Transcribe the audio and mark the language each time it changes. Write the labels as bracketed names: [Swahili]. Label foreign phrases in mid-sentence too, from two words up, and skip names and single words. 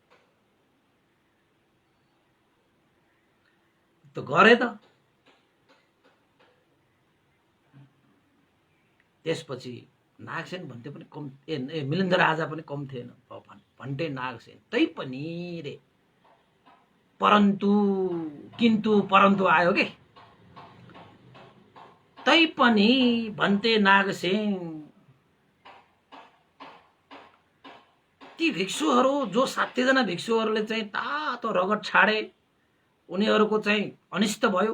[Nepali] त गरे त। त्यसपछि नागसेन भन्थे पनि कम, मिलिन्द्र राजा पनि कम थिएन, भन्टे नागसेन। तै पनि रे परन्तु किन्तु परन्तु आयो के। तै पनि भन्ते नागसेन ती भिक्षुहरू जो 60 जना भिक्षुहरूले चाहिँ तातो रगत छाडे, उनीहरूको चाहिँ अनिष्ट भयो।